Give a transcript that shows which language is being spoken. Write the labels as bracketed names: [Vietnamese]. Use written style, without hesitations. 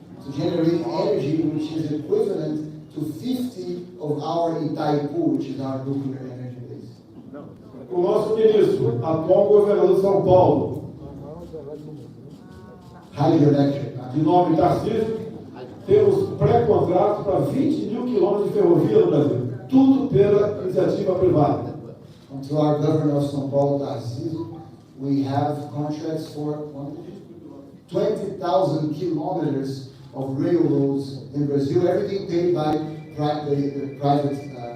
[English] To generate energy which is equivalent to 50 of our Itaipu, which is our nuclear energy base. [Portuguese] O nosso ministro, atual governador de São Paulo, [English] Hydroelectric. [Portuguese] de nome Tarcísio, temos pré-contrato para 20 mil quilômetros de ferrovia no Brasil. Tudo pela iniciativa privada. [English] To our governor of São Paulo, Tarcísio, we have contracts for 20,000 kilometers of railroads in Brazil, everything paid by the private contracts.